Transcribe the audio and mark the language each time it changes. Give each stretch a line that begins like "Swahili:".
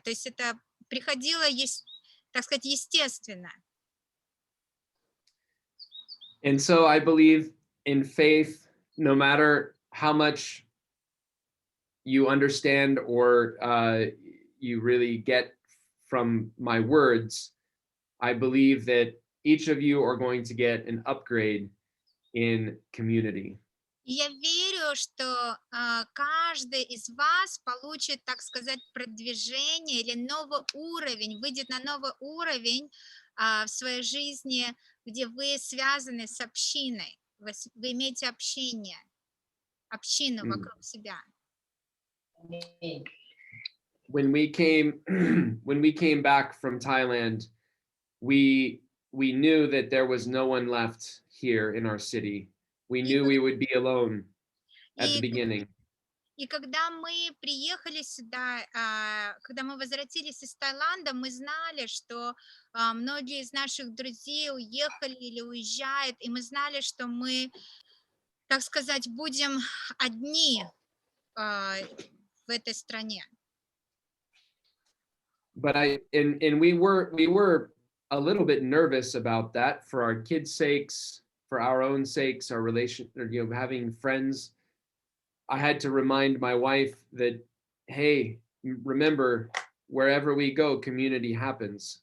Russian: То есть это приходило, так сказать, естественно.
English: And so I believe in faith, no matter how much you understand or you really get from my words, I believe that each of you are going to get an upgrade in community.
Russian: Я верю, что каждый из вас получит, так сказать, продвижение или новый уровень, выйдет на новый уровень в своей жизни, где вы связаны с общиной, вы имеете общину вокруг себя.
English: When we came back from Thailand, we knew that there was no one left here in our city. We knew we would be alone at the beginning.
Russian: И когда мы приехали сюда, когда мы возвратились из Таиланда, мы знали, что многие из наших друзей уехали или уезжают, и мы знали, что мы, так сказать, будем одни в этой стране.
English: But we were a little bit nervous about that for our kids' sakes, for our own sakes, our relation, having friends. I had to remind my wife that, hey, remember, wherever we go, community happens.